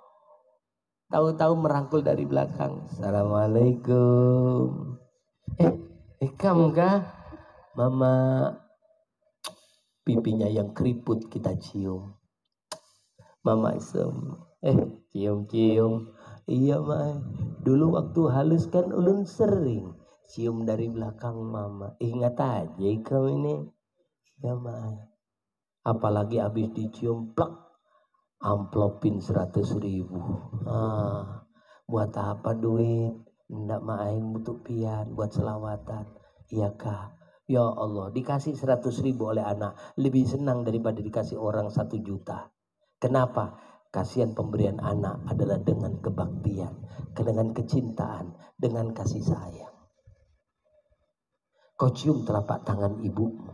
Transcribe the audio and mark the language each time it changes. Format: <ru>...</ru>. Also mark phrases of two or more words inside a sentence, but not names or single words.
<id>Tahu-tahu merangkul dari belakang. Assalamualaikum. Kamu kah? Mama. Pipinya yang keriput kita cium. Mama isem. Cium-cium. Iya Mai. Dulu waktu halus kan ulun sering cium dari belakang mama. Ingat aja kamu ini. Ya Mai. Apalagi habis dicium plak. amplopin 100.000. Buat apa duit? Ndak main butuh pian buat selawatan. Iya kah? Ya Allah, dikasih 100.000 oleh anak lebih senang daripada dikasih orang 1 juta. Kenapa? Kasihan pemberian anak adalah dengan kebaktian, dengan kecintaan, dengan kasih sayang. Kau cium telapak tangan ibumu.</id>